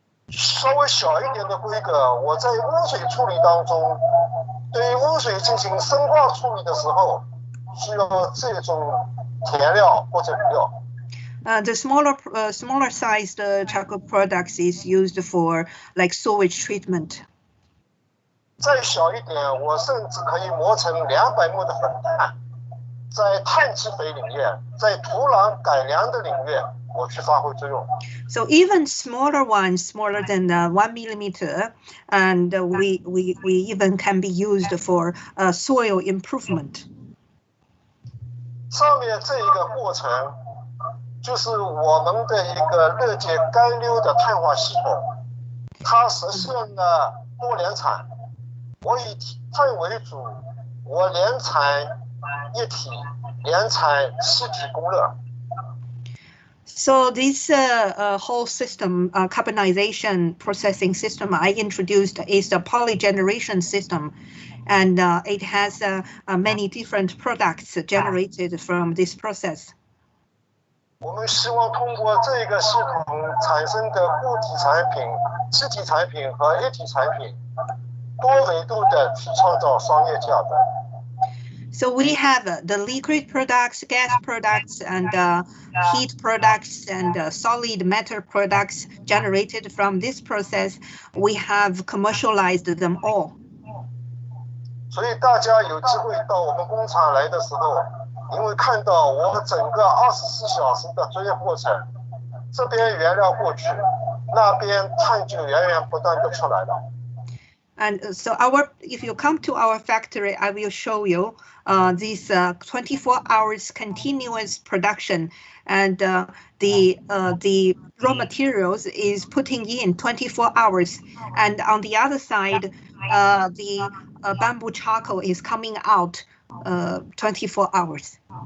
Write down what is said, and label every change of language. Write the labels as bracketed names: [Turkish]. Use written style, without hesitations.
[Chinese] 稍微小一点的规格，我在污水处理当中，对于污水进行生化处理的时候，需要这种填料或者铝料。 [English] The smaller sized charcoal products is used for like sewage treatment. [Chinese] 再小一点，我甚至可以磨成200目的粉炭，在碳基肥领域，在土壤改良的领域，我去发挥作用。 [English] So even smaller ones, smaller than 1 millimeter, and we even can be used for soil improvement. [Chinese] 上面这一个过程，就是我们的一个热解干溜的碳化系统，它实现了多联产。我以碳为主，我联产液体，联产气体供热。 [English] So this whole system, carbonization processing system I introduced is the polygeneration system, and it has many different products generated from this process. [Chinese] 我们希望通过这个系统产生的固体产品、气体产品和液体产品，多维度的去创造商业价值。 [English] So we have the liquid products, gas products, and heat products, and solid matter products generated from this process. We have commercialized them all. [Chinese] 所以大家有机会到我们工厂来的时候，你会看到我们整个24小时的作业过程，这边原料过去，那边碳就源源不断的出来了。 [English] And so if you come to our factory, I will show you this 24 hours continuous production, and the raw materials is putting in 24 hours, and on the other side, the bamboo charcoal is coming out 24 hours.